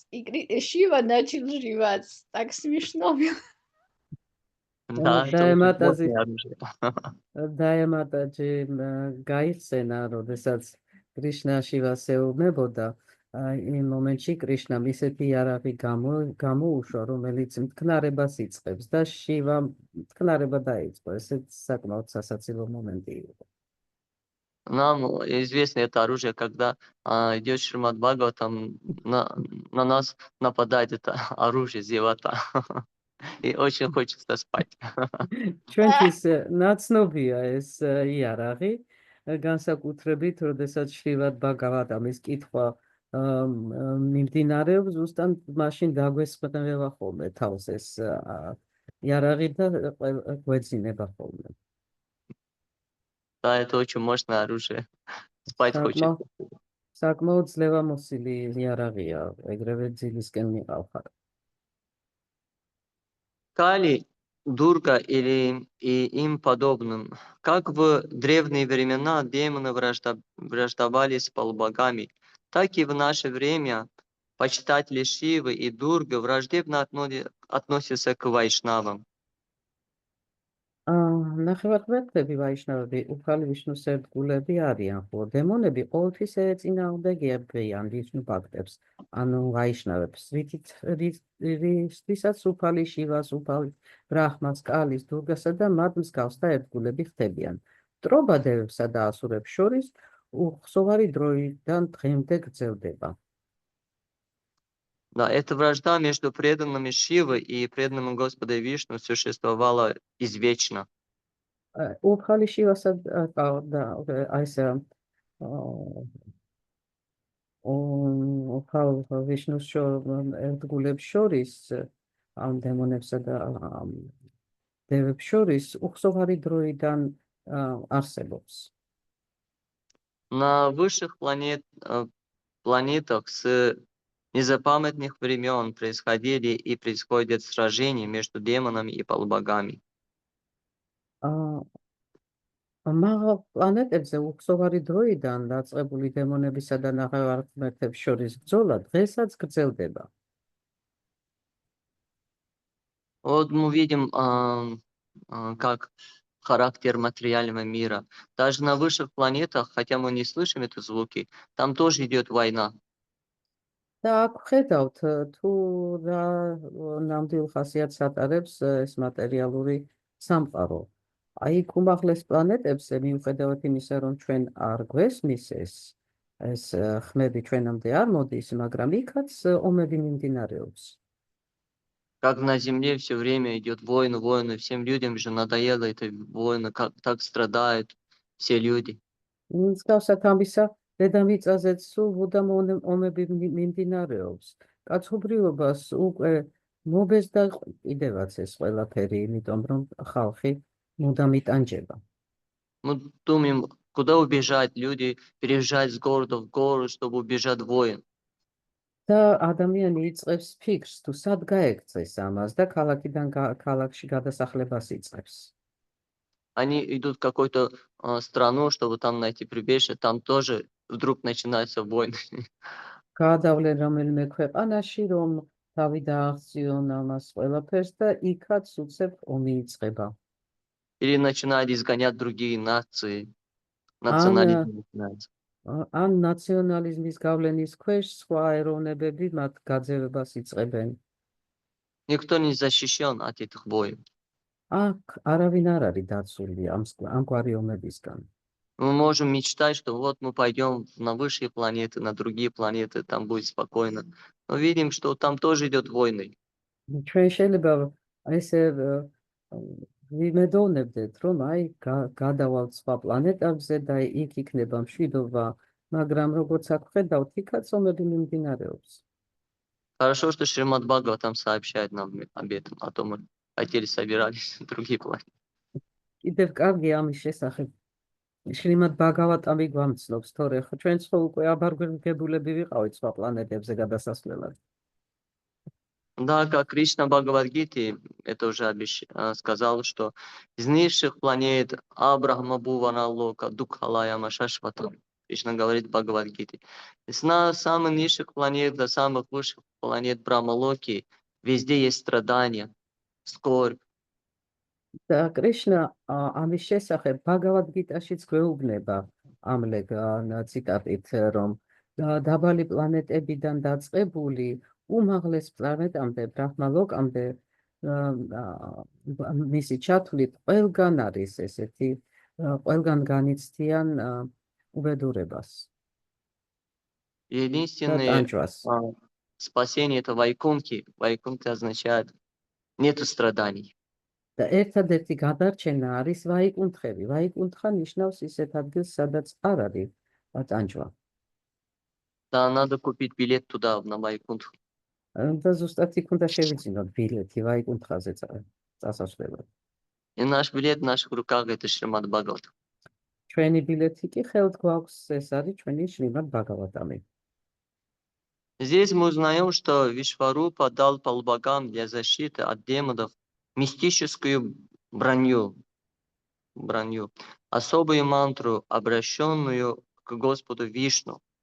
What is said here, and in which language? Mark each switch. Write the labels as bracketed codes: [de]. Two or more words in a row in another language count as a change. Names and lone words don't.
[ru] И Шива начал жевать. Так смешно было. Да, это очень [ka] დაემატა [ru] мощное оружие. [ka] დაემატა გაიხსენა, როდესაც კრიშნა შივას ეუბნებოდა, იმ მომენტში კრიშნამ ისეთი იარაღი გამოუშვა, რომელიც მტკნარებას იწყებს და შივამ მტკნარება დაიწყო. ესეც საკმაოდ სასაცილო მომენტი იყო. [ru] Нам известно это оружие, когда идет Шримад Бхагаватам, на нас нападает это оружие зевота. И очень хочется спать. [ka] ჩვენთვის ნაცნობია ეს იარაღი, განსაკუთრებით, როდესაც შრივად ბაგავატამის კითხვა მიმდინარეობს, ზუსტად მაშინ დაგვესწრება ხოლმე თავს ეს იარაღი და გვეძინება ხოლმე. [ru] Да, это очень мощное оружие. Спать хочется. [ka] საკმაოდ ძლევამოსილი იარაღია, ეგრევე ძილისკენ მიყავ. [ru] Кали, Дурга и им подобным. Как в древние времена демоны враждовали с полубогами, так и в наше время почитатели Шивы и Дурга враждебно относятся к вайшнавам. [ka] ნახევარღმერთები ვაიშნავები უფალი ვიშნუს ერთგულები არიან, ხო დემონები ყოველთვის ეწინააღმდეგებიან ვიშნუ ბაქტებს, ანუ ვაიშნავებს, რისთვისაც უფალი შივას, უფალი ბრაჰმას, კალის, დურგასა და მათ მსგავსთა ერთგულები ხდებიან. მტრობადებებსა და ასურებს შორის უხსოვარი დროიდან დღემდე გრძელდება. [ru] Да, эта вражда между преданными Шивы и преданными Господа Вишну существовала извечно. [ka] უფალი შივასა და ესე უფალ ვიშნუს ერთგულებს შორის, ამ დემონებსა და დევებს შორის უხსოვარი დროიდან არსებობს. [ru] На высших планетах с незапамятных времен происходили и происходят сражения между демонами и полубогами. [ka] მაღალ პლანეტებზე უხსოვარი დროიდან დაწყებული დემონებისა და ნახევარღმერთებს შორის ბრძოლა დღესაც გრძელდება. [ru] Вот мы видим, как характер материального мира. Даже на высших планетах, хотя мы не слышим эти звуки, там тоже идет война. [ka] და აქ ხედავთ თუ რა ნამდვილ ხასიათს ატარებს ეს მატერიალური სამყარო. აი უმაღლეს პლანეტებზე მიუხედავად იმისა, რომ ჩვენ არ გვესმის ეს ხმები ჩვენამდე არ მოდის, მაგრამ იქაც ომები მიმდინარეობს. [ru] Как на Земле все время идет война, всем людям же надоело эта война, как так страдают все люди. [ka] მსგავსად ამისა, დედამიწაზეც სულ მუდამ ომები მიმდინარეობს. კაცობრიობას უკვე მობეზდა კიდევაც ეს ყველაფერი, იმიტომ რომ ხალხი მუდამ იტანჯება. [ru] Мы думаем, куда убежать, люди переезжают с города в город, чтобы убежать войн. [ka] და ადამიანი იწყებს ფიქრს, თუ სად გაექცეს ამას და ქალაქიდან ქალაქში გადასახლებას იწყებს. [ru] Они идут в какую-то страну, чтобы там найти прибежище, там тоже вдруг начинается войны. [ka] გაადავლენ რომელიმე ქვეყანაში, რომ თავი დააღწიონ ამას ყველაფერს და იქაც უცებ ომი იწყება. [ru] Или начинают изгонять другие нации. Национализм начинается. [ka] ან ნაციონალიზმის გავლენის ქვეშ სხვა ეროვნებები მათ გაძევებას იწყებენ. [ru] Никто не защищен от этих боев. [ka] აქ არავინ არ არის დაცული ამგვარი ომებისგან. [ru] Мы можем мечтать, что вот мы пойдем на высшие планеты, на другие планеты, там будет спокойно. Но видим, что там тоже идет войны. [ka] ჩვენ შეიძლება ესე ვიმედოვნებდეთ, რომ აი გადავალთ სხვა პლანეტებზე და იქ იქნება მშვიდობა, მაგრამ როგორც აქ ხედავთ, იქაც ომები მიმდინარეობს. [ru] Хорошо, что Шримад Бхагаватам сообщает нам об этом, а то мы хотели собирались на другие планеты. [ka] კიდევ კარგი ამის შესახებ შრიმად ბაგავატამი გვამცნობს, თორე ხო ჩვენც ხო უკვე აბარგებულები ვიყავით სხვა პლანეტებზე გადასასვლელად. [ru] Да, как Кришна Бхагавадгите это уже сказал, что из низших планет [sa] आब्रह्म भुवन लोका, दुःखालयम् अशाश्वतम्. [ru] Кришна говорит в Бхагавадгите. С самых низших планет до самых высших планет Брахмалоки везде есть страдания, скорбь. [ka] და კრიშნა ამის შესახებ ბაგავატგიტაშიც გვეუბნება ამლეგ ციტატით, რომ დაბალი პლანეტებიდან დაწყებული უმაღლეს პლანეტამდე, ბრაჰმალოკამდე მისი ჩათვლით ყველგან არის ესეთი, ყველგან განიცდიან უბედურებას და [ru] Единственное [ka] ტანჯვას. [ru] спасение это Вайкунхи. Вайкунхи означает нету страданий. [ka] და ერთადერთი გადარჩენა არის ვაიკუნთხები. ვაიკუნთხა ნიშნავს ისეთ ადგილს, სადაც არ არის ტანჯვა. [ru] Да, надо купить билет туда, на Вайкунх. [ka] და ზუსტად იქ უნდა შევიძინოთ ბილეთი ვაიკუნთხაზე წასასვლელად. [ru] И наш билет в наших руках это Шримад Бхагаватам. [ka] ჩვენი ბილეთი კი ხელთ გვაქვს, ეს არის ჩვენი შრიმად ბაგავატამი. [ru] Здесь мы узнаем, что Вишварупа дал полубогам для защиты от демонов мистическую броню, особую мантру, обращенную к Господу Вишну.